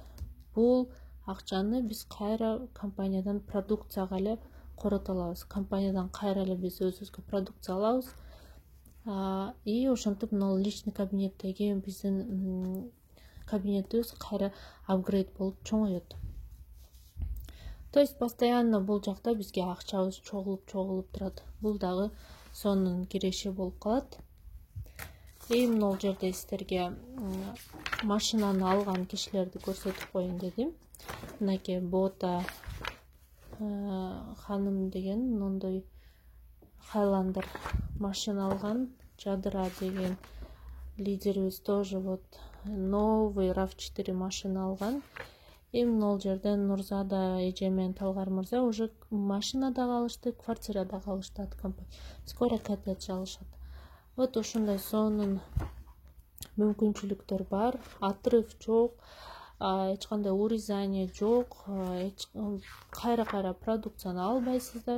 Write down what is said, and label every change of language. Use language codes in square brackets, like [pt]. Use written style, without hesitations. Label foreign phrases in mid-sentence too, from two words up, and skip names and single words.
[ky] Бул акчаны биз кайра компаниядан продукцияга эле корото алабыз. Компаниядан кайра эле биз өзүбүзгө продукция алабыз. И ошентип мынол личный кабинеттеги биздин кабинетибиз кайра апгрейд болуп чоңоет. [ru] То есть [ky] постоянно бул жакта бизге акчабыз чогулуп турат. Бул дагы сонун киреши болуп калат. И мынол жерде сиздерге машинаны алган кишилерди көрсөтүп коеюн дедим. Мынакей Бота ханым деген мындай Хайландер машина алган. Жадыра деген лидерибиз [ru] тоже вот новый [ky] RAV4 машина алган. И мынол жерден Нурзада эже менен Талгар мырза уже машина дагы алышты, квартира дагы алышат, компания. Скоро коттедж алышат. Вот ушундай сонун мүмкүнчүлүктөр бар. Отрыв жок, эч кандай урезание жок, кайра продукцияны албайсыздар.